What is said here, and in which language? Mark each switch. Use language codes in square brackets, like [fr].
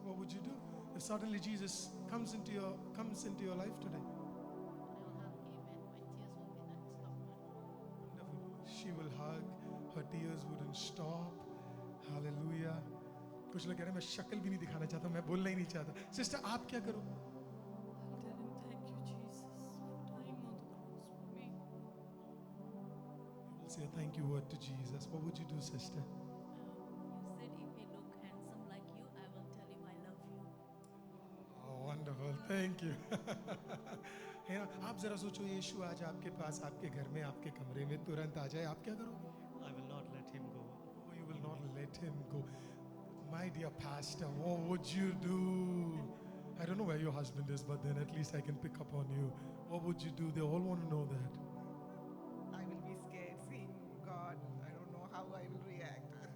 [en] What would you do if suddenly Jesus comes into your life today? I'll hug him and my tears will be non-stop. Wonderful. She will hug, her tears wouldn't stop. Hallelujah. [hi] कुछ लोग कह रहे हैं मैं शक्ल भी नहीं दिखाना चाहता, मैं बोलना ही नहीं चाहता। सिस्टर आप क्या करो? [en] I'll tell him, thank you, Jesus, for dying on the cross for me. Say a thank you word to Jesus. What would you do, sister? You said if he look handsome like you, I will tell him I love you. Oh, wonderful. Thank you. [hi] है ना? आप जरा सोचो, यीशु आज आपके पास, आपके घर में, आपके कमरे में तुरंत आ जाए, आप क्या करोगे? [en] I will not let him go. Oh, you will not let him go. My dear pastor, what would you do? I don't know where your husband is, but then at least I can pick up on you. What would you do? They all want to know that. I will be scared seeing God. I don't know how I will react.